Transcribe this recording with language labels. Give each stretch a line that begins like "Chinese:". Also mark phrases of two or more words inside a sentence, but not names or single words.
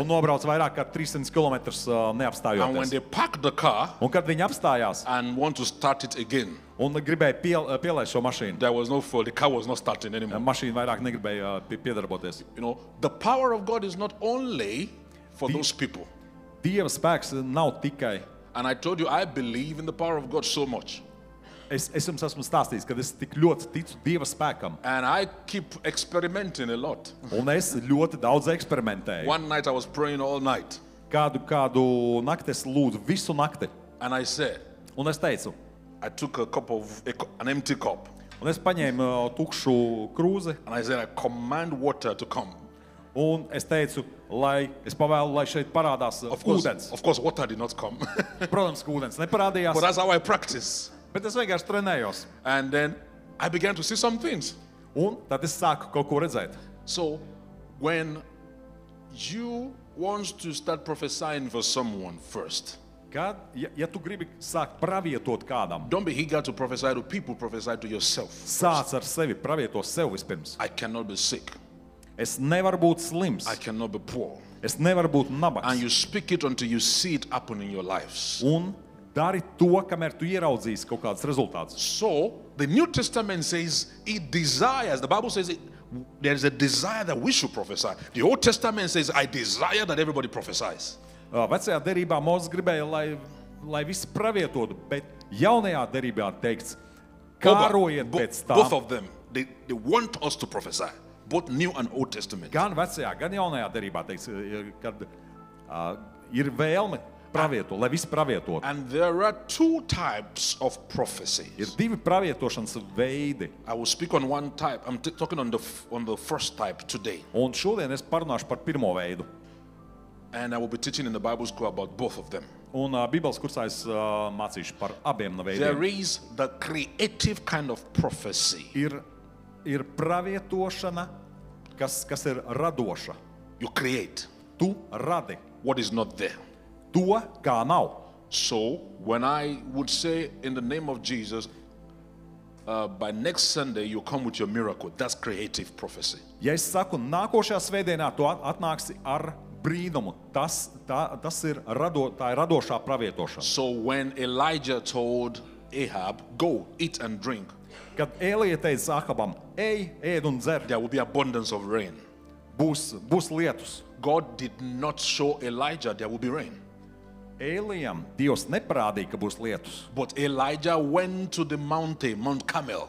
Latvian: Un nobrauc vairāk kā 300 km
English: And when
Latvian: neapstājoties.
English: they parked the car
Latvian: Un kad viņi apstājās
English: and want to start it again,
Latvian: un gribēja pielaist šo mašīnu,
English: there was no fuel. The car was not starting anymore.
Latvian: mašīna vairāk negribēja piedarboties.
English: You know, the power of God is not only for those people.
Latvian: Dieva spēks nav tikai.
English: And I told you, I believe in the power of God so much.
Latvian: Es jums esmu stāstījis, ka es tik ļoti ticu Dieva spēkam.
English: And I keep experimenting a lot.
Latvian: Un es ļoti daudz eksperimentēju.
English: One night I was praying all night.
Latvian: Kādu nakti es lūdzu visu nakti.
English: And I said,
Latvian: Un es teicu,
English: I took an empty cup.
Latvian: un es paņēmu tukšu krūzi.
English: And I said, I command water to come.
Latvian: Un es teicu, es pavēlu, lai šeit parādās ūdens.
English: Of course, water did not come.
Latvian: Protams, ka ūdens neparādījās,
English: But that's how I practice.
Latvian: bet es vienkārši trenējos.
English: And then I began to see some things.
Latvian: Un tad es sāku kaut ko redzēt.
English: So when you want to start prophesying for someone first,
Latvian: Kad, ja tu gribi sākt pravietot kādam,
English: don't be eager to prophesy to people, prophesy to yourself.
Latvian: sāc ar sevi, pravieto sev vispirms.
English: I cannot be sick.
Latvian: Es nevaru būt slims,
English: I cannot be poor.
Latvian: es nevaru būt
English: And
Latvian: nabaks.
English: you speak it until you see it happen in your lives.
Latvian: Un dari to, kamēr tu ieraudzīsi kaut kādus rezultātus.
English: So the New Testament says it desires, the Bible says there is a desire that we should prophesy. The Old Testament says, I desire that everybody prophesies.
Latvian: Vecajā derībā Mozus gribēja, lai visi pravietotu, bet jaunajā derībā teikts, kārojiet pēc
English: Both
Latvian: tā.
English: of them, they want us to prophesy. Both New and Old Testament.
Latvian: Gan vecajā, gan jaunajā derībā teikts, kad ir vēlme pravietot, lai visi pravietotu.
English: And there are two types of
Latvian: Ir
English: prophecies.
Latvian: divi pravietošanas veidi.
English: I will speak on one type. I'm talking on the first type today.
Latvian: Un šodien es parunāšu par pirmo veidu.
English: And I will be teaching in the Bible school about both of them.
Latvian: Un Bībeles kursā es mācīšu par abiem no
English: There
Latvian: veidiem.
English: is the creative kind of prophecy.
Latvian: Ir pravietošana, kas ir radoša.
English: You create
Latvian: Tu radi
English: what is not there.
Latvian: to, kā nav.
English: So when I would say in the name of Jesus, by next Sunday you come with your miracle, that's creative prophecy.
Latvian: Ja es saku, nākošajā svētdienā tu atnāksi ar brīnumu, tā ir radošā pravietošana.
English: So when Elijah told Ahab, go, eat and drink,
Latvian: Kad Elija teica Ahabam, ej, ēd un dzer,
English: there will be abundance of rain.
Latvian: būs lietus.
English: God did not show Elijah there will be rain.
Latvian: Elijam Dievs neparādīja, ka būs lietus,
English: But Elijah went to the mountain, Mount Carmel,